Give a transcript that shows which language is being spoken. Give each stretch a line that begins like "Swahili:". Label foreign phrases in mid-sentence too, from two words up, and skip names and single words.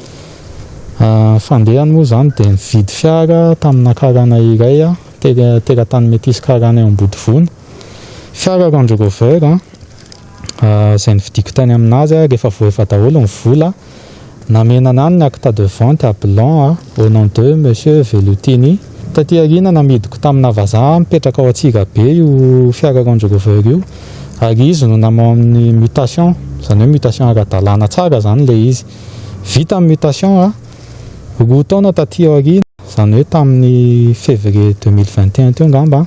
Malagasy: Fandehany moa zany dia nividy fiara tamina karana iray teratany Metisy karana eo Ambodivona. Fiara Range Rover izay nividiko tany aminazy rehefa voaefa daholo ny vola. Namenana ny
French: acte de vente à blanc au nom de monsieur Velutini.
Malagasy: Taty aoriana namidiko tamina vazaha mipetraka ao ANTSIRABE io fiara Range Rover io. Ary izy no namao amin'ny mutation, izany hoe mutation ara-dalàna tsara zany ilay izy. Vita amin'ny mutation roa taona taty aoriana, izany hoe tamin'ny février 2021 teo ngamba.